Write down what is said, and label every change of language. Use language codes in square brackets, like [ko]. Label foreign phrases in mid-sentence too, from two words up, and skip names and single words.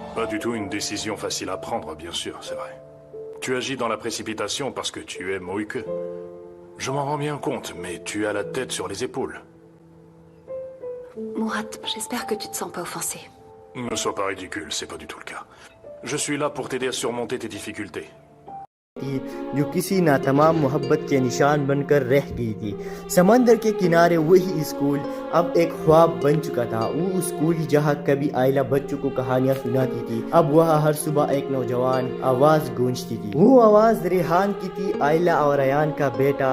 [fr] Pas du tout une décision facile à prendre, bien sûr, c'est vrai. Tu agis dans la précipitation parce que tu es Moïke. Je m'en rends bien compte, mais tu as la tête sur les épaules. Murat, j'espère que tu te sens pas offensé. Ne sois pas ridicule, c'est pas du tout le cas. Je suis là pour t'aider à surmonter tes difficultés. [hi] जो किसी नातमाम मोहब्बत के निशान बनकर रह गई थी। समंदर के किनारे वही स्कूल अब एक ख्वाब बन चुका था। वो स्कूल जहाँ कभी आयला बच्चों को कहानियाँ सुनाती थी, अब वहाँ हर सुबह एक नौजवान आवाज गूंजती थी। वो आवाज रेहान की थी। आयला और अयान का बेटा।